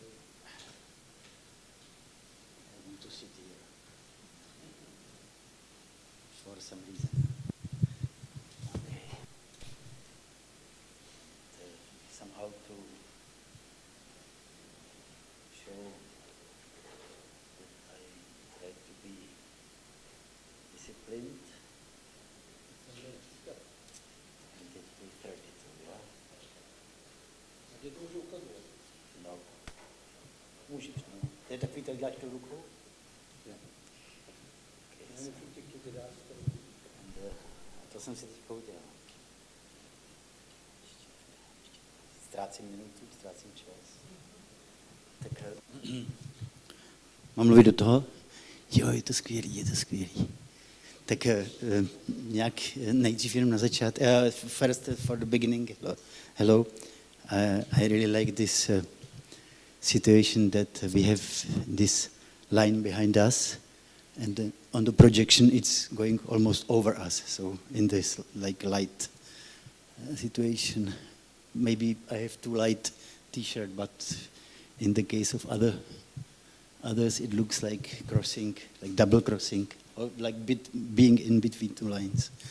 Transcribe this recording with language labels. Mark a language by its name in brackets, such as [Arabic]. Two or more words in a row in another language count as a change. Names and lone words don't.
[English] I want to sit here for some reason. Okay. Somehow to show that I try to be disciplined. [Czech] No. Můžeš, no. To je takový, tak děláš to rukou? Jo. To jsem si teď udělal. Ztrácím minutu, ztrácím čas. Tak mám mluvit do toho? Jo, je to skvělý. Tak nějak nejdřív jenom na začátku. [English] First for the beginning. Hello. I really like this situation that we have this line behind us, and on the projection it's going almost over us. So in this like light situation, maybe I have too light T-shirt, but in the case of others, it looks like crossing, like double crossing, or like being in between two lines.